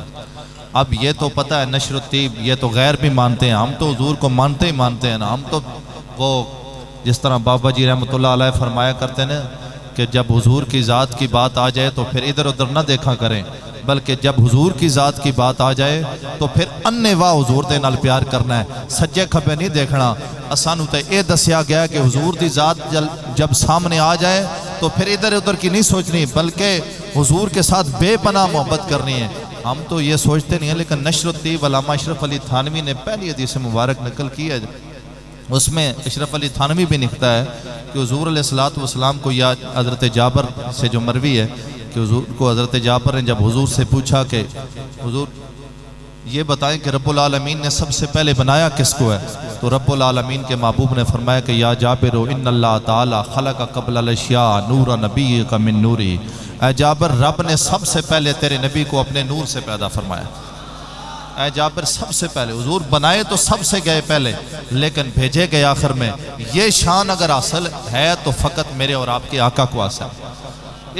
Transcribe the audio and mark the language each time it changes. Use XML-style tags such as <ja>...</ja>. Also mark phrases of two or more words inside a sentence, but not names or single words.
<ur>اب یہ تو پتہ ہے نشر الطیب یہ تو غیر بھی مانتے ہیں، ہم تو حضور کو مانتے ہی مانتے ہیں نا۔ ہم تو وہ جس طرح بابا جی رحمۃ اللہ علیہ فرمایا کرتے ہیں کہ جب حضور کی ذات کی بات آ جائے تو پھر ادھر ادھر نہ دیکھا کریں، بلکہ جب حضور کی ذات کی بات آ جائے تو پھر</ur> <pa>انے واہ حضور دے نال پیار کرنا ہے، سجے کھبے نہیں دیکھنا۔ اسانو تے اے دسیا گیا کہ حضور دی ذات</pa> <ur>جب سامنے آ جائے تو پھر ادھر ادھر کی نہیں سوچنی، بلکہ حضور کے ساتھ بے پناہ محبت کرنی ہے۔ ہم تو یہ سوچتے نہیں ہیں، لیکن نشر الطیب علامہ اشرف علی تھانوی نے پہلی حدیث مبارک نقل کی ہے، اس میں اشرف علی تھانوی بھی لکھتا ہے کہ حضور علیہ السلام کو یا حضرت جابر سے جو مروی ہے کہ حضور کو حضرت جابر نے جب حضور سے پوچھا کہ حضور یہ بتائیں کہ رب العالمین نے سب سے پہلے بنایا کس کو ہے، تو رب العالمین کے محبوب نے فرمایا کہ</ur> <ar>یا جابر ان اللہ تعالی خلق قبل الاشیاء نور نبیک من نوری،</ar> <ur>اے جابر رب نے سب سے پہلے تیرے نبی کو اپنے نور سے پیدا فرمایا۔ اے جابر سب سے پہلے حضور بنائے تو سب سے گئے پہلے، لیکن بھیجے گئے آخر میں۔ یہ شان اگر حاصل ہے تو فقط میرے اور آپ کے آقا کو حاصل ہے۔</ur>